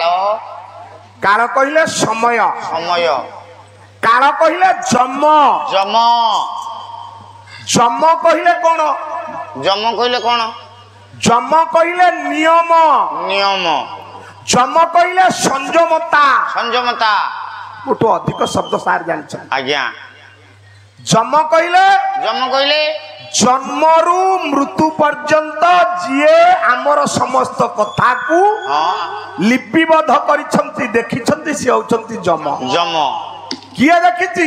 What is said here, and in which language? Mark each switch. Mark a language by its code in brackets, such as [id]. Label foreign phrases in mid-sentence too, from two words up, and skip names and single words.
[or] କାଳ କହିଲେ ସମୟ समय କାଳ କହିଲେ ଯମ जम ଯମ କହିଲେ କୋଣ ଯମ କହିଲେ କୋଣ ଯମ କହିଲେ ନିୟମ नियम ଯମ କହିଲେ ସଂଯମତା संयमता ମୋଟ ଅଧିକ ଶବ୍ଦ ସାର ଜାଣଛ आज्ञा ଯମ କହିଲେ ଜନ୍ମରୁ ମୃତ୍ୟୁ ପର୍ଯ୍ୟନ୍ତ ଯିଏ ଆମର ସମସ୍ତ କଥା କୁ ଲିପିବଦ୍ଧ କରିଛନ୍ତି ଦେଖିଛନ୍ତି ସେ ହେଉଛନ୍ତି ଯମ जम କିଏ ଦେଖିଛି